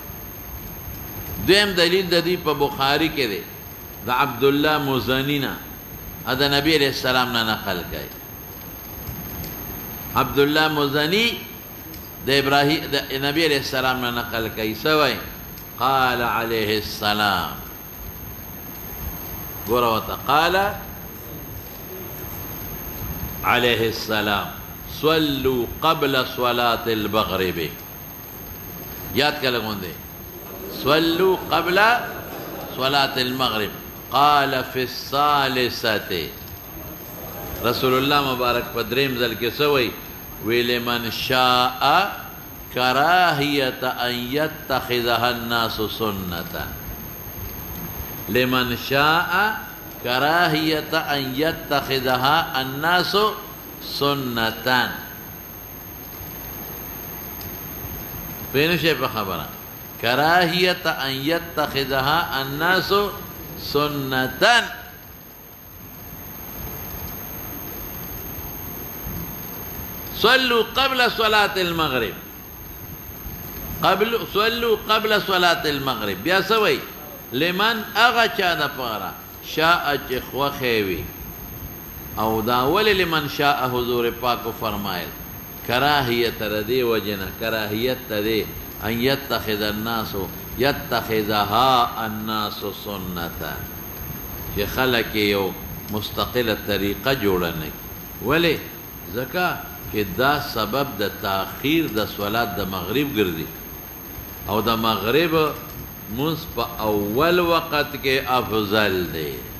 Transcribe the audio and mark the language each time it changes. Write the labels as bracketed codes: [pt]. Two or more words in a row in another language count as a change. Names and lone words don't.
[ps] دویم دلیل د دوی په بخاري کې دی د عبدالله مزني نه، د نبی [ar] علیہ السلام [ps] نه نقل کوي. عبدالله مزني د ابراهیم د نبی [ar] علیہ السلام [ps] نه نقل کوي. څه وایي؟ [ar] قال عليه السلام. [ps] ګوره ورته [ar] قال عليه السلام صلوا قبل صلاة المغرب. [ps] یاد کله غوندې [ar] صلوا قبل صلاة المغرب. قال في الثالثة. [ps] رسول الله مبارک په دریم ځل کې څه وایي؟ [ar] وی لمن شاء كراهية أن يتخذها الناس سنة. لمن شاء كراهية أن يتخذها الناس سنة. فين شيء بخبره؟ كراهية أن يتخذها الناس سنة. صلوا قبل صلاة المغرب. صلوا قبل صلاة المغرب. [ps] بیا سوي لمن اغا چا د پاره شاء چې خوښې وي. او دا ولې [ar] لمن شاء [ps] حضور پاکو فرمایل کراهیت ردی وجنه کراهیت تدی [ar] ان يتخذ الناس يتخذها الناس سنتا، [ps] چې خلک یو مستقله طریقه جوړه نه کړي. ولې؟ ځکه چې دا سبب د تاخیر د صلات د مغرب ګرځي او د مغرب منځ په اول وخت کې افضل دی.